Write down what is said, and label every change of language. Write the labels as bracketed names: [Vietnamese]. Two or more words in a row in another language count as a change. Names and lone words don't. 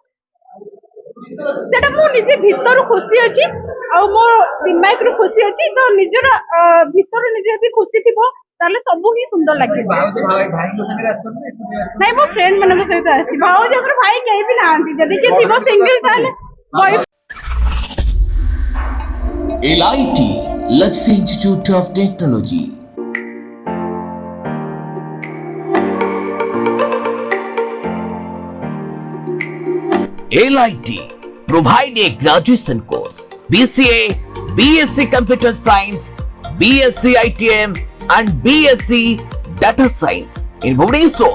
[Odia] ସେଟା ମୁଁ ନିଜେ ଭିତରୁ ଖୁସି ଅଛି ଆଉ ମୋ ଦିମାଗରୁ ଖୁସି ଅଛି ତ ନିଜର ଭିତରୁ ନିଜେ ଯଦି ଖୁସି ଥିବ ତାହେଲେ ସବୁ ହିଁ ସୁନ୍ଦର ଲାଗିବ। ନାଇଁ ମୋ ଫ୍ରେଣ୍ଡ ମାନଙ୍କ ସହିତ ଆସିଛି ଭାଉଜଙ୍କର ଭାଇ କେହି ବି ନାହାନ୍ତି ଯଦି କିଏ ଥିବ ସିଙ୍ଗଲ ତାହେଲେ [English] LIT Luxury Institute of Technology. LIT provide a graduation course BCA, BSc Computer Science, BSc ITM and BSc Data Science in Bhubaneswar.